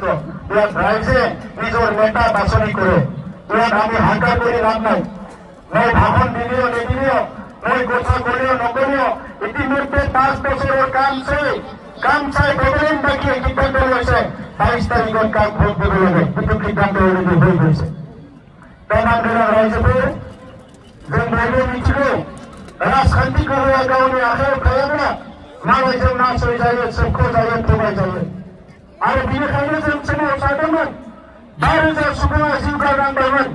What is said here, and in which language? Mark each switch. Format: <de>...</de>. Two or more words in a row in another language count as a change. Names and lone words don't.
<as>ইয়াত ৰাইজে নিজৰ নেতা বাছনি কৰে। ইয়াত আমি হাংকাৰ কৰি লাভ নাই। মই ভাষণ দিলেও নিদিলেও, মই কথা ক'লেও নকলেও, ইতিমধ্যে 5 বছৰৰ কাম চাই গভৰ্ণমেণ্ট বাকী সিদ্ধান্ত লৈছে 22 তাৰিখত কাক ভোট দিব লাগে। কিন্তু সিদ্ধান্ত অলৰেডি হৈ গৈছে।</as> <brx>प्रणाम रायजोफोर, जों बयबो मिथिगौ राजखान्थिखौ गावनि आखायाव थायाब्ला मालायजों नासयजायो, सोबख'जायो, थगायजायो। आरो बेनिखायनो जों सोमावसारदोंमोन। 5,000 सुबुङा जिउ गारनांबायमोन।</brx>